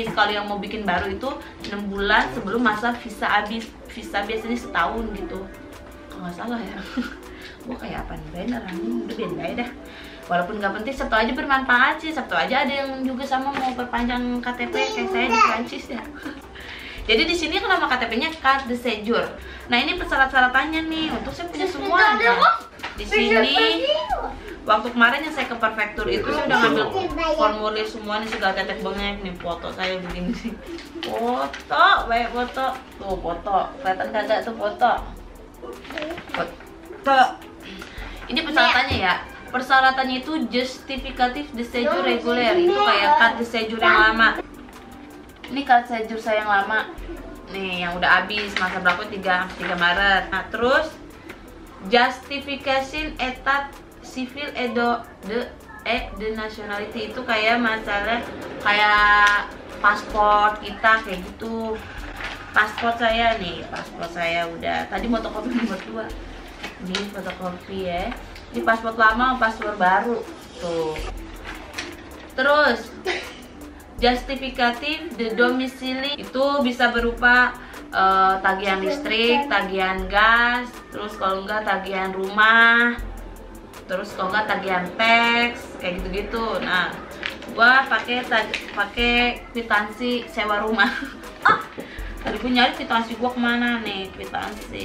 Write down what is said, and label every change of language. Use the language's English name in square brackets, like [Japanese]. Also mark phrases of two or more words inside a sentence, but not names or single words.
[Indonesian] Kalau yang mau bikin baru itu 6 bulan sebelum masa visa habis. Visa biasanya setahun gitu kalau nggak salah ya. Gua kayak apa nih bener, udah biarin aja dah. Walaupun nggak penting, Sabtu aja bermanfaat sih. Sabtu aja ada yang juga sama mau perpanjang KTP kayak saya di Prancis ya. Jadi di sini nama KTP-nya [French] carte de séjour. [Indonesian] Nah ini persyarat-syaratannya nih, untuk saya punya semua. Di sini waktu kemarin yang saya ke prefektur itu saya udah ngambil formulir semua nih, segala tetek bengek nih, foto saya begini sih. Foto, banyak foto. Tuh foto, kelihatan kagak tuh foto. Foto. Ini persyaratannya ya. Persyaratannya itu [French] justificatif de séjour reguler. [Indonesian] Itu kayak [French] carte de séjour [Indonesian] yang lama. Ini [French] carte séjour [Indonesian] saya yang lama nih, yang udah habis masa berapa, 3 Maret. Nah terus [French] justification état civil et de nationalité, [Indonesian] itu kayak masalah kayak paspor kita kayak gitu. Paspor saya nih, paspor saya udah tadi fotokopi nomor 2. Ini fotokopi ya. Ini paspor lama, paspor baru tuh. Terus [French] justificatif de domicile [Indonesian] itu bisa berupa tagihan listrik, tagihan gas, terus kalau enggak tagihan rumah, terus kalau enggak tagihan teks kayak gitu-gitu. Nah, gua pakai kwitansi sewa rumah. Tadi gua nyari kwitansi gua kemana nih, kwitansi.